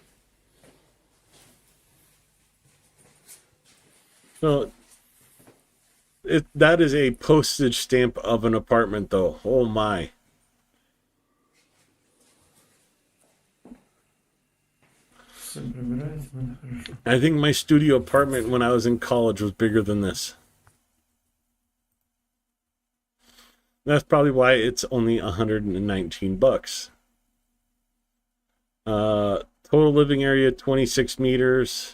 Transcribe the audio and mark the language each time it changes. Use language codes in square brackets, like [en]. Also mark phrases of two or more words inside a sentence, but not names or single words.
[en] So that is a postage stamp of an apartment, though. Oh my. [uk] Все прибирається, буде хорошо. [en] I think my studio apartment when I was in college was bigger than this. That's probably why it's only $119. Total living area 26 meters.